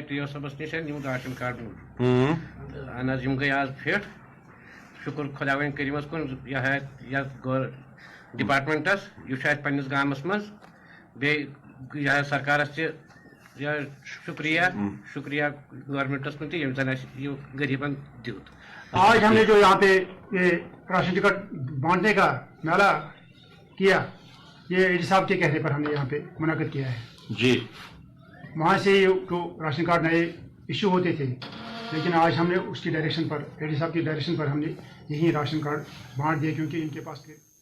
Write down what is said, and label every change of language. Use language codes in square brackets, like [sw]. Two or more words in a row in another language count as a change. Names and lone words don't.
[ks] ٹی او صٲبس نِش یِم [en] ration card [ks] اہن حظ یِم گٔے آز فِٹ شُکُر خۄداوٕنۍ کٔریٖمس کُن یتھ ڈپارٹمنٹس یہِ چھُ اَسہِ پننِس گامس منٛز بیٚیہِ سرکارس تہِ شُکریہ شُکریہ گورمنٹس کُن تہِ ییٚمۍ زن اَسہِ یہِ غریٖبن دیُت [ur] آج ہم نے جو یہاں پہ یہ [en] ration ticket [ur] بانٹنے کا میلہ کیا یہ ایڈی صاحب کے کہنے پر ہم نے یہاں پہ منعقد کیا ہے جی وہاں سے جو [en] ration card [ur] نئے ایشو ہوتے تھے لیکن آج ہم نے اس کی ڈائریکشن پر ایڈی صاحب کی ڈائریکشن پر ہم نے یہی [en] ration card [ur] بانٹ دیے کیونکہ ان کے پاس تھے